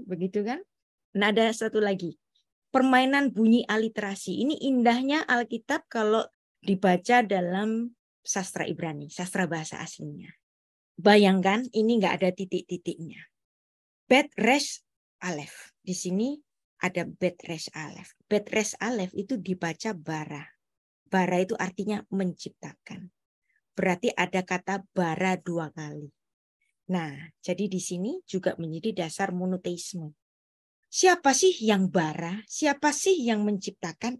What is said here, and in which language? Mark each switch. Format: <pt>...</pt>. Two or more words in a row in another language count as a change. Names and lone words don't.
<id>Begitu kan? Nah ada satu lagi. Permainan bunyi aliterasi. Ini indahnya Alkitab kalau dibaca dalam sastra Ibrani. Sastra bahasa aslinya. Bayangkan ini nggak ada titik-titiknya.</id> <he>בית ריש אלף.</he> <id>Di sini ada</id> <he>בית ריש אלף. בית ריש אלף</he> <id>itu dibaca bara. Bara itu artinya menciptakan. Berarti ada kata bara 2 kali. Nah, jadi di sini juga menjadi dasar monoteisme. Siapa sih yang bara? Siapa sih yang menciptakan?</id>